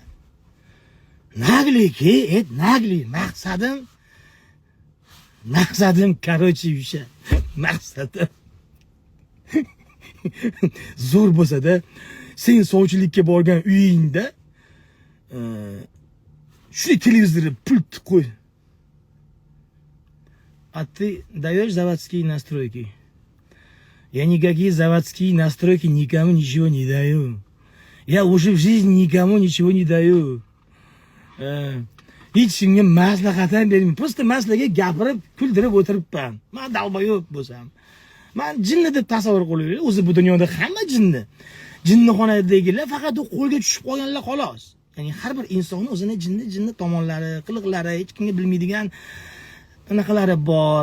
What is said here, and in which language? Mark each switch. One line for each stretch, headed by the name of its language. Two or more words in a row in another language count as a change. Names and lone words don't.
Uzbek: Nagliki, nagli maqsadim короче o'sha. Maqsadim zo'r bo'lsa-da, sen sovchilikka borgan uyingda shu televizorni pult qo'y.
Russian: А ты даешь заводские настройки? Я никакие заводские настройки никому ничего не даю. Я уже в жизни никому ничего не даю.
Uzbek: Hech kimga maslahat ham bermayman. Просто maslaga gapirib, kuldirib o'tiribman. Men dalboyo'q bo'lsam. Men jinni deb tasavvur qilaylik. O'zi bu dunyoda hamma jinni. Jinnixonadagilar faqat u qo'lga tushib qolganlar xolos. Ya'ni har bir inson o'zini jinni tomonlari, qiliqlari, hech kimga bilmaydigan anaqalari bor.